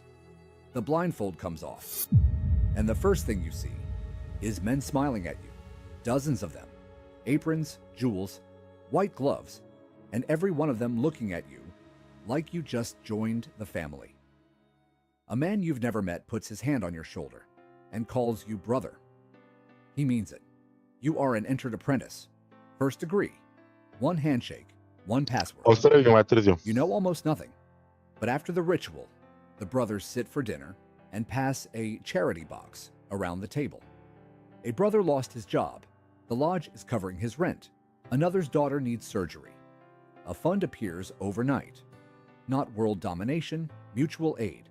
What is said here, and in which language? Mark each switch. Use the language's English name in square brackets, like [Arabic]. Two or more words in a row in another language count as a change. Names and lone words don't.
[English] The blindfold comes off, and the first thing you see is men smiling at you, dozens of them, aprons, jewels, white gloves, and every one of them looking at you like you just joined the family. A man you've never met puts his hand on your shoulder and calls you brother. He means it. You are an entered apprentice. First degree. 1 handshake, 1 password. [Romanian] O să revin mai târziu. [English] You know almost nothing. But after the ritual, the brothers sit for dinner and pass a charity box around the table. A brother lost his job. The lodge is covering his rent. Another's daughter needs surgery. A fund appears overnight. Not world domination, mutual aid.